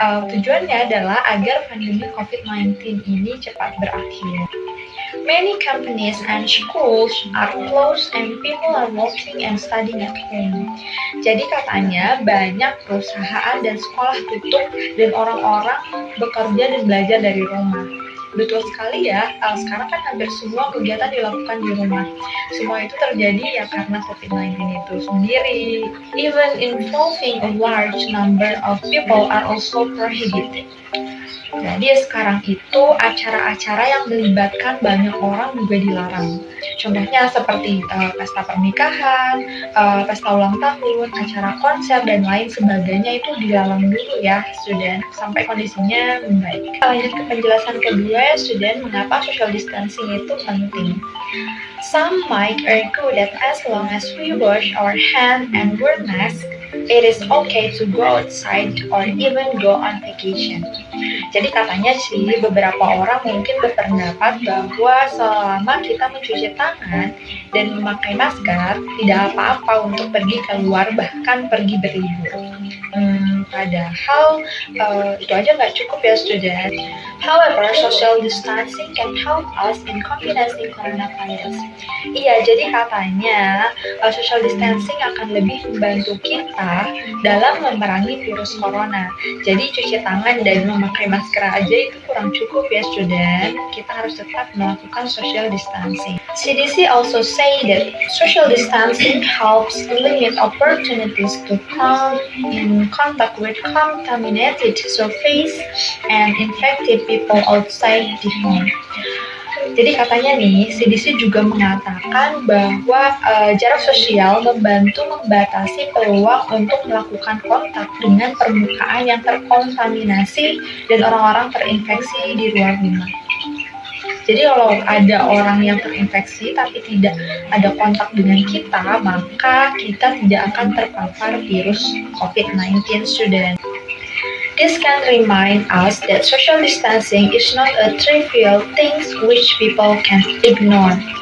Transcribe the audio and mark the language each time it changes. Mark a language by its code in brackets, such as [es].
[id] Tujuannya adalah agar pandemi COVID-19 ini cepat berakhir. [en] Many companies and schools are closed and people are working and studying at home. [id] Jadi katanya banyak perusahaan dan sekolah tutup dan orang-orang bekerja dan belajar dari rumah. Betul sekali ya, sekarang kan hampir semua kegiatan dilakukan di rumah. Semua itu terjadi ya karena COVID-19 itu sendiri. [en] Even involving a large number of people are also prohibited. [id] Jadi sekarang itu acara-acara yang melibatkan banyak orang juga dilarang. Contohnya seperti pesta pernikahan, pesta ulang tahun, acara konser, dan lain sebagainya itu dilarang dulu ya, student, sampai kondisinya membaik. Kita lanjut ke penjelasan kedua, student, mengapa social distancing itu penting. [en] Some might argue that as long as we wash our hands and wear masks, it is okay to go outside or even go on vacation. [id] Jadi katanya sih beberapa orang mungkin berpendapat bahwa selama kita mencuci tangan dan memakai masker, tidak apa-apa untuk pergi keluar bahkan pergi berlibur. Padahal itu aja nggak cukup ya, student. [en] However, social distancing can help us in combination coronavirus. [id] Iya, jadi katanya social distancing akan lebih membantu kita dalam memerangi virus corona. Jadi cuci tangan dan memakai masker aja itu kurang cukup ya, student. Kita harus tetap melakukan social distancing. [en] CDC also say that social distancing helps limit opportunities to come in contact with contaminated surface and infected people outside the home. [id] Jadi katanya nih, CDC juga mengatakan bahwa jarak sosial membantu membatasi peluang untuk melakukan kontak dengan permukaan yang terkontaminasi dan orang-orang terinfeksi di luar rumah. Jadi kalau ada orang yang terinfeksi tapi tidak ada kontak dengan kita, maka kita tidak akan terpapar virus COVID-19, student. [en] This can remind us that social distancing is not a trivial thing which people can ignore.